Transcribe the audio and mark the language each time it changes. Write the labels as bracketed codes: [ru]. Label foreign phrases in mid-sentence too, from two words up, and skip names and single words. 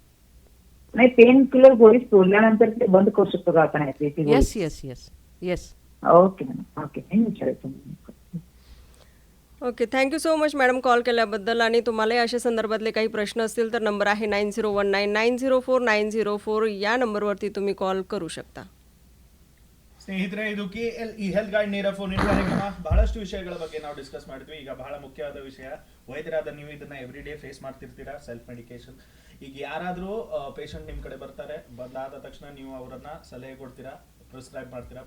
[mr] नाही, पेन किलर गोळी सोडल्यानंतर ते बंद करू शकतो का आपण? [en] yes yes yes yes OK madam OK [mr] हे विचारायचं [en] OK thank you so much madam [mr] कॉल केल्याबद्दल. आणि तुम्हालाही अशा संदर्भातले काही प्रश्न असतील तर नंबर आहे 9019904904 या नंबरवरती तुम्ही कॉल करू शकता. [kn] ಸ್ನೇಹಿತರೆ, ಇದು KL ಈ [en] health guide [kn] ನೇರ [en] phone in [kn] ಕಾರ್ಯಕ್ರಮ. ಬಹಳಷ್ಟು ವಿಷಯಗಳ ಬಗ್ಗೆ ನಾವು ಡಿಸ್ಕಸ್ ಮಾಡಿದ್ವಿ. ಈಗ ಬಹಳ ಮುಖ್ಯವಾದ ವಿಷಯ, ವೈದ್ಯರಾದ ನೀವು ಇದನ್ನ [en] every day face [kn] ಮಾಡ್ತಿರ್ತೀರಾ, [en] self medication. [kn] ಈಗ ಯಾರಾದರೂ ಪೇಷಂಟ್ ನಿಮ್ಮ ಕಡೆ ಬರ್ತಾರೆ, ಬಂದಾದ ತಕ್ಷಣ ನೀವು ಅವರನ್ನ ಸಲಹೆ ಕೊಡ್ತೀರಾ, ಪ್ರಿಸ್ಕ್ರೈಬ್ ಮಾಡ್ತೀರಾ.